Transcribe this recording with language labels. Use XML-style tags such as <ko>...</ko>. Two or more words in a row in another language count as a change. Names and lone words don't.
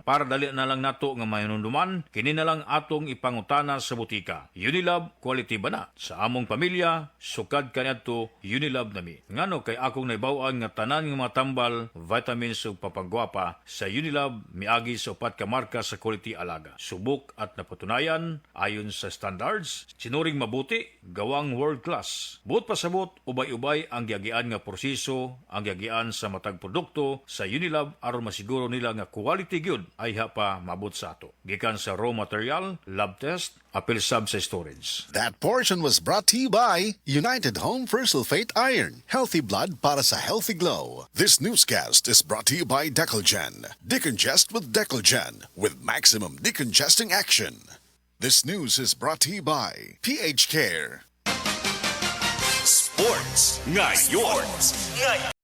<ceb>Para dali na lang nato nga mayununduman, kini na lang atong ipangutana sa butika. Unilab, quality ba na? Sa among pamilya, sukad kaniadto Unilab nami. Ngano kay akong naibaw-an nga tanan nga mga tambal, vitamins ug papanggwapa sa Unilab miagi sa upat ka marka sa quality alaga.</ceb> <tl>Subok at napatunayan ayon sa standards, sinuring mabuti, gawang</tl> <en>world class.</en> <ceb>Buot pasabot, ubay-ubay ang giagian nga proseso, ang giagian sa matag produkto sa Unilab aron masiguro nila nga quality gyud ay pa mabot sa ato. Gikan sa raw material, lab test, apil sab sa storage.</ceb> <en>That portion was brought to you by United Home for Sulfate Iron. Healthy blood</en> <tl>para sa</tl> <en>healthy glow. This newscast is brought to you by Decolgen. Decongest with Decolgen with maximum decongesting action. This news is brought to you by PH Care.</en> <tl>Sports ngayon.</tl>